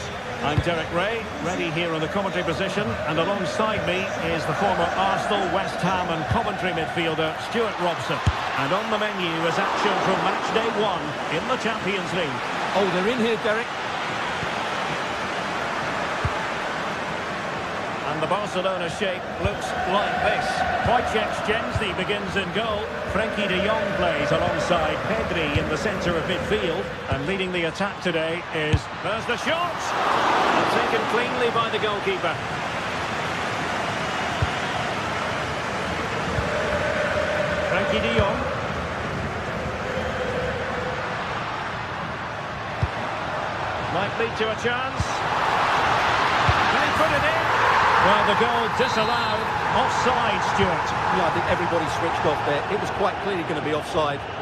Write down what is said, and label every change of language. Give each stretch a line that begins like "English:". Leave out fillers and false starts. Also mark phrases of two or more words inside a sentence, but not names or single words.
English: I'm Derek Ray, ready here in the commentary position, and alongside me is the former Arsenal, West Ham and Coventry midfielder, Stuart Robson. And on the menu is action from match day 1 in the Champions League. Oh, they're in here, Derek. And the Barcelona shape looks like this. Wojciech Szczęsny begins in goal. Frenkie de Jong plays alongside Pedri in the centre of midfield. And leading the attack today is... There's the shot! And taken cleanly by the goalkeeper. Frenkie de Jong. Might lead to a chance. Can he put it in? Well, the goal disallowed. Offside, Stuart. Yeah, I think everybody switched off there. It was quite clearly going to be offside.